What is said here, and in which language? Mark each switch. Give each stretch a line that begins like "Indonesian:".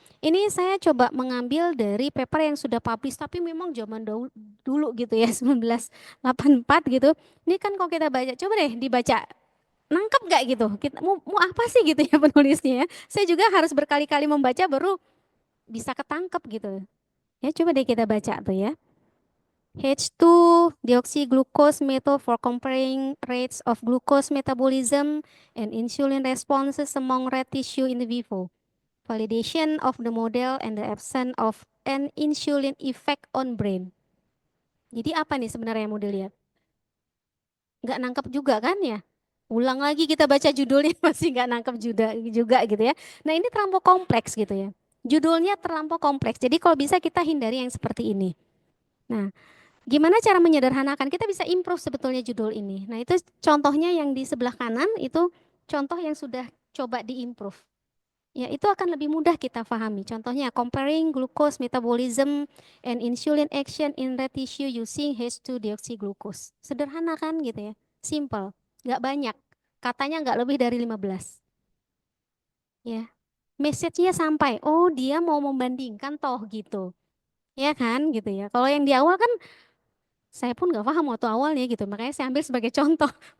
Indonesian: Ini saya coba mengambil dari paper yang sudah publish tapi memang zaman dulu gitu ya 1984 gitu. Ini kan kalau kita baca coba deh dibaca nangkep nggak gitu. Kita mau apa sih gitu ya penulisnya ya. Saya juga harus berkali-kali membaca baru bisa ketangkep gitu. Ya coba deh kita baca tuh ya.
English: H2-deoxyglucose method for comparing rates of glucose metabolism and insulin responses among rat tissue in vivo. Validation of the model and the absence of an insulin effect on brain.
Indonesian: Jadi apa nih sebenarnya yang mau dilihat? Nggak nangkep juga kan ya? Ulang lagi kita baca judulnya masih nggak nangkep juga gitu ya. Nah ini terlampau kompleks gitu ya. Judulnya terlampau kompleks. Jadi kalau bisa kita hindari yang seperti ini. Nah, gimana cara menyederhanakan? Kita bisa improve sebetulnya judul ini. Nah, itu contohnya yang di sebelah kanan itu contoh yang sudah coba diimprove. Ya, itu akan lebih mudah kita pahami. Contohnya
English: comparing glucose metabolism and insulin action in rat tissue using H2-deoxyglucose.
Indonesian: Sederhana kan gitu ya. Simple, nggak banyak. Katanya nggak lebih dari 15. Ya. Message-nya sampai, oh dia mau membandingkan toh gitu. Ya kan gitu ya. Kalau yang di awal kan saya pun nggak paham waktu awalnya gitu, makanya saya ambil sebagai contoh.